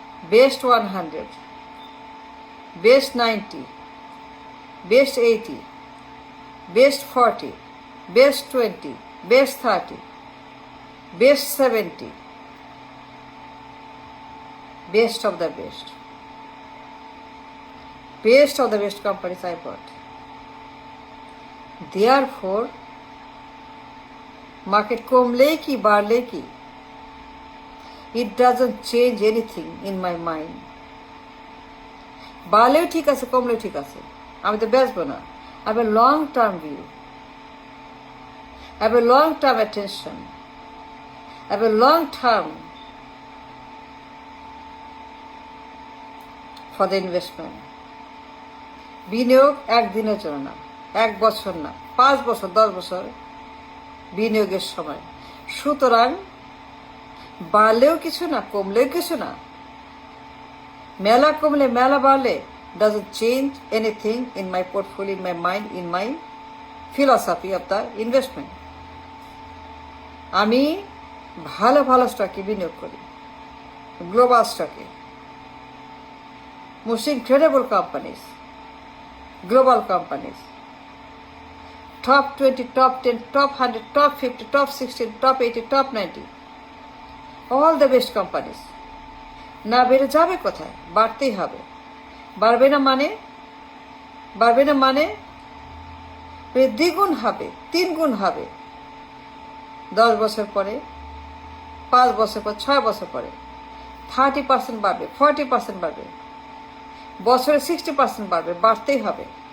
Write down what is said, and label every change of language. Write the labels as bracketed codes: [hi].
[en] Best 100, best 90, best 80, best 40, best 20, best 30, best 70, best of the best, best of the best companies I bought. Therefore, market [bn] কমলে কি বাড়লে কি, [en] it doesn't change anything in my mind. [bn] বাড়লেও ঠিক আছে, কমলেও ঠিক আছে, আমি তো বেচবো না। [en] I have a long term view, I have a long term attention, I have a long term for the investment. [bn] বিনিয়োগ একদিনের জন্য না, 1 বছর না, 5 বছর, 10 বছর বিনিয়োগের সময়। সুতরাং বাড়লেও কিছু না, কমলেও কিছু না, মেলা কমলে মেলা বাড়লে [en] doesn't change anything in my portfolio, in my mind, in my philosophy of the investment. [bn] আমি ভালো ভালো স্টকে বিনিয়োগ করি, গ্লোবাল স্টকে, [en] most incredible companies, global companies, top 20, top 10, top 100, top 50, top 60, top 80, top 90, all the best companies. [bn] না বেড়ে যাবে কোথায়, বাড়তেই হবে। বাড়বে না মানে, বাড়বে না মানে দ্বিগুণ হবে, 3 গুণ হবে 10 বছর পরে, 5 বছর পর, 6 বছর পরে 30% বাড়বে, 40% বাড়বে, বছরে 60% বাড়বে, বাড়তেই হবে।